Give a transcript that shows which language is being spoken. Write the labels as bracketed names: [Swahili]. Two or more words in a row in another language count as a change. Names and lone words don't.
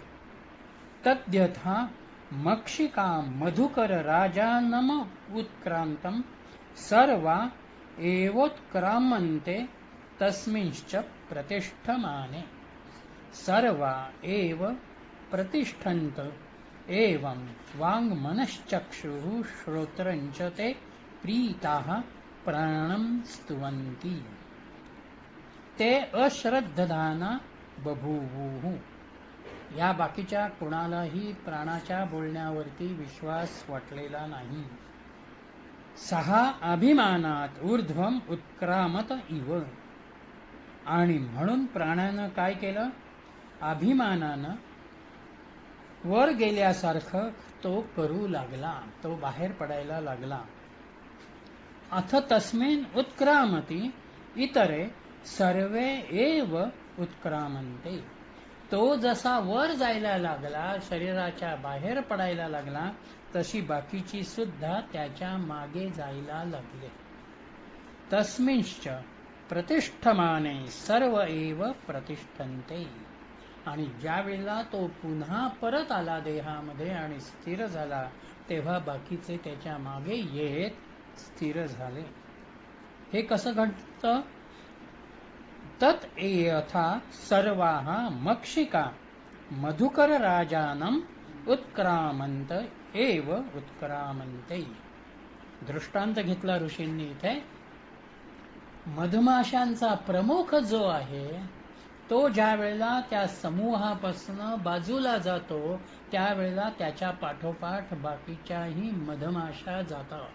[Sanskrit] तद्यथा मक्षिका मधुकर राजानम उत्क्रांतं सर्वा एवोत्क्रामन्ते तस्मिंश्च प्रतिष्ठमाने सर्वा एव प्रतिष्ठन्त. एवं वाङ्मनश्चक्षुः श्रोत्रञ्च ते प्रीताः प्राणं स्तुवन्ति. ते अश्रद्धधाना बभूवुः. [Marathi] या बाकीच्या कुणालाही प्राणाच्या बोलण्यावरती विश्वास वाटलेला नाही. [Sanskrit] सहा अभिमानात ऊर्ध्वम उत्क्रामत इव. [Marathi] आणि म्हणून प्राणानं काय केलं, अभिमानानं वर गेल्यासारखं तो करू लागला, तो बाहेर पडायला लागला. [Sanskrit] अथ तस्मिन् उत्क्रामती इतरे सर्वे एव उत्क्रामन्ते. [Marathi] तो जसा वर जायला लागला, शरीराच्या बाहेर पडायला लागला, तशी बाकीची सुद्धा त्याच्या मागे जायला लागले. [Sanskrit] तस्मिंश्च प्रतिष्ठमाने सर्व एव प्रतिष्ठन्ते. [Marathi] आणि ज्या वेळेला तो पुन्हा परत आला देहामध्ये आणि स्थिर झाला, तेव्हा बाकीचे त्याच्या मागे येत स्थिर झाले. हे कसं घडतं? [Sanskrit] तत यथा सर्वाः मक्षिका मधुकर राजानम उत्क्रामंत एव उत्क्रामंते. [Marathi] दृष्टांत घेतला ऋषींनी इथे. मधमाशांचा प्रमुख जो आहे तो ज्या वेळेला त्या समूहापासून बाजूला जातो, त्यावेळेला त्याच्या पाठोपाठ बाकीच्याही मधमाशा जातात.